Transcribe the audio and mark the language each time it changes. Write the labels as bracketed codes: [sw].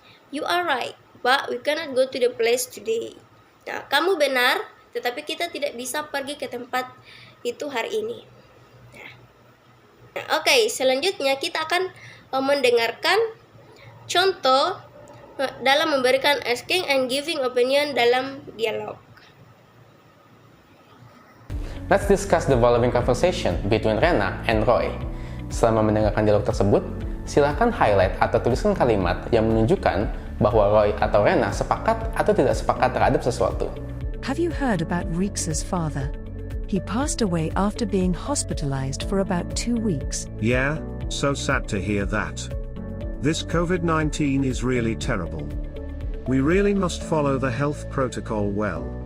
[en] You are right, but we cannot go to the place today. [id] Nah, kamu benar, tetapi kita tidak bisa pergi ke tempat itu hari ini. Nah, selanjutnya kita akan mendengarkan contoh dalam memberikan [en] asking and giving opinion [id] dalam dialog. [en] Let's discuss the following conversation between Rena and Roy. [id] Selama mendengarkan dialog tersebut, silakan highlight atau tuliskan kalimat yang menunjukkan bahwa Roy atau Rena sepakat atau tidak sepakat terhadap sesuatu. [en] Have you heard about Rixa's father? He passed away after being hospitalized for about 2 weeks. Yeah, so sad to hear that. This COVID-19 is really terrible. We really must follow the health protocol well.